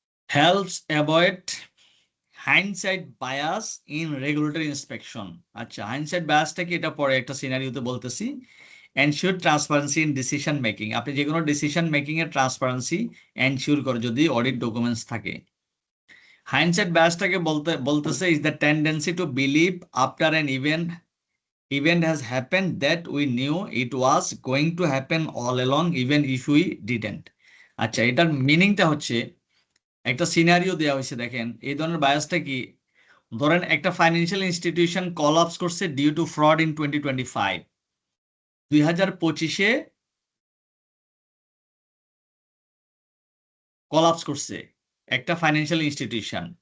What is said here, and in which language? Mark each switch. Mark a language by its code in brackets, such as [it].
[en] Helps avoid hindsight bias in regulatory inspection. [bn] আচ্ছা, হাইন্ডসাইট বায়াসটা কি, এটা পরে একটা সিনারিওতে বলতেছি। [en] ensure transparency in decision making, [bn] আপনি যে কোনো ডিসিশন মেকিং এর ট্রান্সপারেন্সি এনশিওর করে যদি অডিট ডকুমেন্টস থাকে। হাইন্ডসাইট বায়াসটাকে বলতেছে [en] Is the tendency to believe after an event has happened that we knew it was going to happen all along even if we didn't. [bn] আচ্ছা, এটার মিনিংটা হচ্ছে, একটা সিনারিও দেওয়া হয়েছে, দেখেন এই ধরনের বায়াসটা কি, ধরেন একটা ফাইন্যান্সিয়াল ইনস্টিটিউশন কলাপস করছে due to fraud in 2025, 2025-এ collapse করছে একটা ফাইন্যান্সিয়াল ইনস্টিটিউশন।